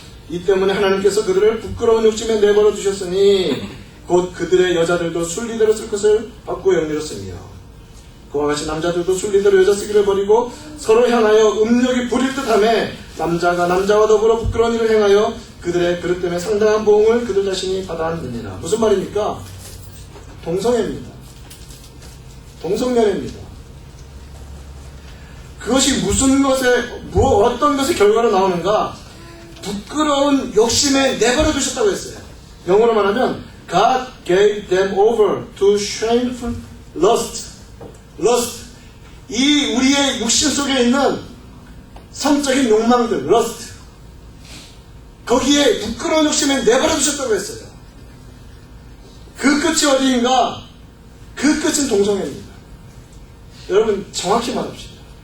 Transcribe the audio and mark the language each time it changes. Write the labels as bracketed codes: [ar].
[ko] 이 때문에 하나님께서 그들을 부끄러운 욕심에 내버려 두셨으니 곧 그들의 여자들도 순리대로 쓸 것을 받고 영리했으며 그와 같이 남자들도 순리대로 여자 쓰기를 버리고 서로 향하여 음욕이 부릴 듯하며 남자가 남자와 더불어 부끄러운 일을 행하여 그들의 그릇 때문에 상당한 보응을 그들 자신이 받아느니라. 무슨 말입니까? 동성애입니다. 동성연애입니다. 그것이 어떤 것의 결과로 나오는가? 부끄러운 욕심에 내버려 두셨다고 했어요. 영어로 말하면 [en] God gave them over to shameful lust. [ko] 이 우리의 육신 속에 있는 성적인 욕망들, lust. 거기에 부끄러운 욕심에 내버려 두셨다고 했어요. 그 끝이 어디인가? 그 끝은 동성애입니다. 여러분 정확히 말합시다.